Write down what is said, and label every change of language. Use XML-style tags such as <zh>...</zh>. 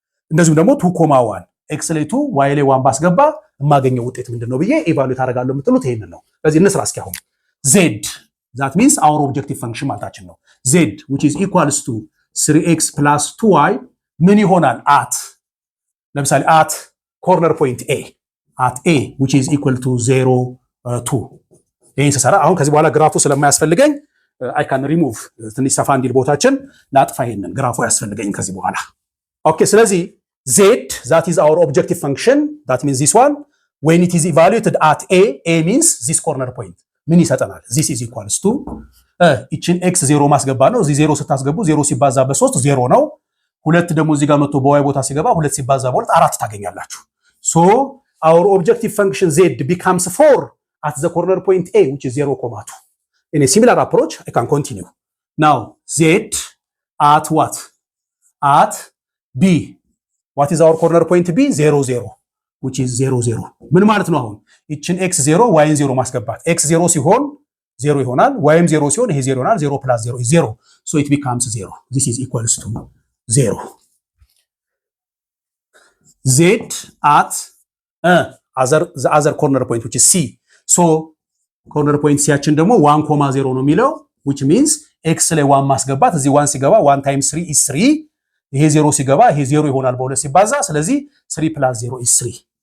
<am>እንደዚሁም ደግሞ 2,1 ኤክስ ላይ 2 ዋይ ላይ 1 ባስገባ የማገኘው ውጤት ምንድነው ብዬ ኢቫሉዌት አደርጋለሁ የምትሉት ይሄንን ነው። ስለዚህ እንስራ እስኪ አሁን ዜድ</am> <en>that means our objective function</en> <am>ማለታችን ነው። z which is equals to 3x plus 2y ምን ይሆናል? ለምሳሌ</am> <en>at corner point a which is equal to 0 2</en> <am>ይሄን ሰራ። አሁን ከዚህ በኋላ ግራፉ ስለማያስፈልገኝ</am> <en>I can remove</en> <am>ትንሽ ሰፋ እንዲል ቦታችን ላጥፋ። ይሄንን ግራፉ ያስፈልገኝ ከዚህ በኋላ ኦኬ። ስለዚህ</am> <en>z that is our objective function that means this one when it is evaluated at a means this corner point ምን</en> <am>ይሰጠናል?</am> <en>this is equals to</en> <am>እቺን x 0 ማስገባ ነው። እዚህ 0 ስታስገቡ 0 ሲባዛ በ3 0 ነው። ሁለት ደግሞ እዚህ ጋር መጥቶ በy ቦታ ሲገባ 2 ሲባዛ በ2 4 ታገኛላችሁ።</am> <en>so our objective function z becomes 4 at the corner point a which is 0,2. In a similar approach I can continue. Now z at what? At b. What is our corner point b? 0 0 which is 0 0.</en> <am>ምን ማለት ነው? አሁን እቺን x 0 y 0 ማስገባት x 0 ሲሆን 0 ይሆናል y 0 ሲሆን ይሄ 0 ይሆናል</am> <en>0 + 0 is 0 so it becomes 0. This is equals to 0. z at the other corner point which is c.</en> <am>so corner point c ያችን ደግሞ 1,0 ነው የሚለው which means x ላይ 1 ማስገባት እዚህ 1 ሲገባ</am> <en>1 times 3 is 3</en> <am>ይሄ 0 ሲገባ ይሄ 0 ይሆናል በ2 ሲባዛ ስለዚህ 3 + 0 is 3.</am>